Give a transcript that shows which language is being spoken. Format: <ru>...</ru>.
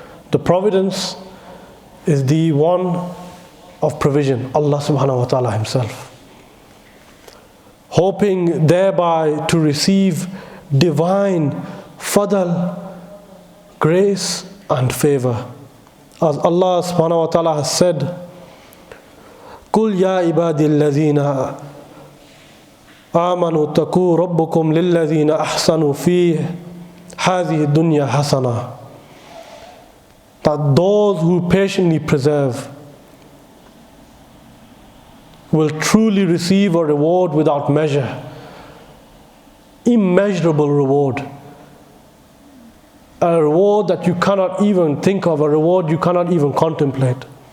<en>The providence is the one of provision, Allah subhanahu wa ta'ala himself. hoping thereby to receive divine fadl, grace and favor. As Allah subhanahu wa ta'ala has said,</en> <ar>قُلْ يَا عِبَادِي الَّذِينَ آمَنُوا اتَّقُوا رَبَّكُمْ لِلَّذِينَ أَحْسَنُوا فِي هَذِهِ الدُّنْيَا حَسَنَةً.</ar> <en>That those who patiently preserve will truly receive a reward without measure, immeasurable reward, a reward that you cannot even think of, a reward you cannot even contemplate.</en>